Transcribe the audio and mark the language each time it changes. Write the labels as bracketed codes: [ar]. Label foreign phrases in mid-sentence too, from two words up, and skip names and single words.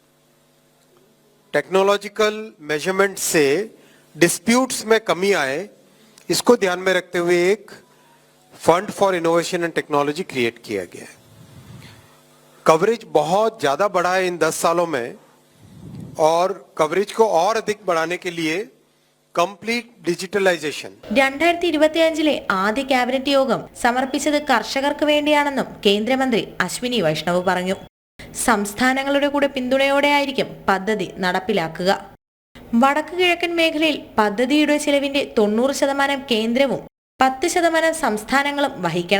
[en] technological measurement [hi] से डिस्प्यूट्स में कमी आए, इसको ध्यान में रखते हुए एक [en] fund for innovation and technology create [hi] किया गया है. कवरेज बहुत ज्यादा बढ़ा है इन 10 सालों में और कवरेज को और अधिक बढ़ाने के लिए [en] complete digitalization. [ml] 2025 ആദ്യ ക്യാബിനറ്റ് യോഗം സമർപ്പിച്ചത് കർഷകർക്ക് വേണ്ടിയാണെന്നും കേന്ദ്രമന്ത്രി അശ്വിനി വൈഷ്ണവ് പറഞ്ഞു. സംസ്ഥാനങ്ങളുടെ കൂടെ പിന്തുണയോടെയായിരിക്കും പദ്ധതി നടപ്പിലാക്കുക. വടക്ക് കിഴക്കൻ മേഖലയിൽ പദ്ധതിയുടെ ചെലവിന്റെ 90% കേന്ദ്രവും 10% സംസ്ഥാനങ്ങളും വഹിക്കണം.